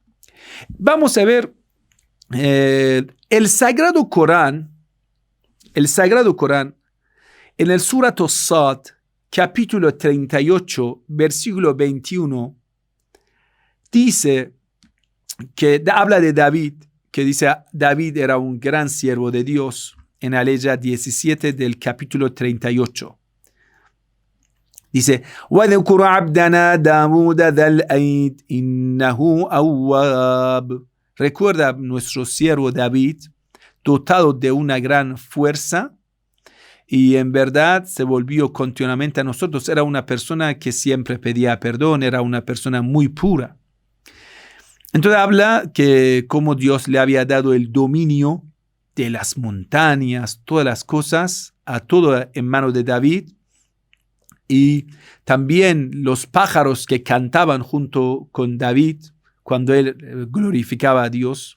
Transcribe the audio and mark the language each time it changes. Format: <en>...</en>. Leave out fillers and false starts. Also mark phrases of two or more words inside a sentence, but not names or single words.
<es>Vamos a ver el Sagrado Corán, en el Surat As-Sad, capítulo 38, versículo 21, dice que habla de David, que dice David era un gran siervo de Dios, en la ley 17 del capítulo 38. Dice,</es> <ar>وَذْكُرْ عَبْدَنَا دَاوُودَ ذَا الْأَيْدِ إِنَّهُ أَوَّابٌ.</ar> <es>Recuerda nuestro siervo David, dotado de una gran fuerza, y en verdad se volvió continuamente a nosotros. Era una persona que siempre pedía perdón, era una persona muy pura. Entonces habla que como Dios le había dado el dominio de las montañas, todas las cosas, a todo en manos de David, y también los pájaros que cantaban junto con David cuando él glorificaba a Dios.</es>